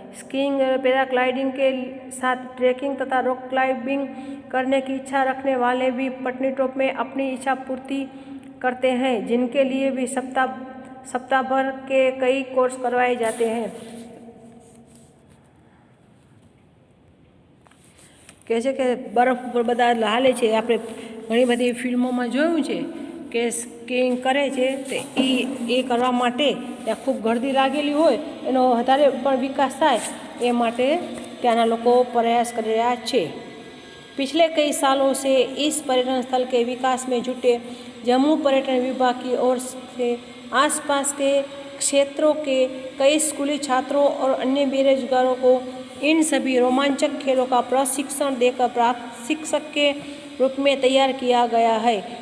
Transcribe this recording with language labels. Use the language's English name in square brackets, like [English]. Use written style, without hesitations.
[Hindi] Skiing और paragliding के साथ ट्रैकिंग तथा रॉक क्लाइंबिंग करने की इच्छा रखने वाले भी पत्नीटॉप में अपनी इच्छा पूर्ति करते हैं, जिनके लिए भी सप्ताह भर के कई कोर्स करवाए जाते हैं। [Gujarati] કહે છે કે બરફ ઉપર બધા હાલે છે, આપણે ઘણી બધી ફિલ્મોમાં જોયું છે કે સ્કીઇંગ કરે છે તો એ કરવા માટે ત્યાં ખૂબ ગરદી લાગેલી હોય, એનો વધારે પણ વિકાસ થાય એ માટે ત્યાંના લોકો પ્રયાસ કરી રહ્યા છે। [Hindi] पिछले कई सालों से इस पर्यटन स्थल के विकास में जुटे जम्मू पर्यटन विभाग की ओर से आसपास के क्षेत्रों के कई स्कूली छात्रों और अन्य बेरोजगारों को इन सभी रोमांचक खेलों का प्रशिक्षण देकर प्राप्त शिक्षक के रूप में तैयार किया गया है।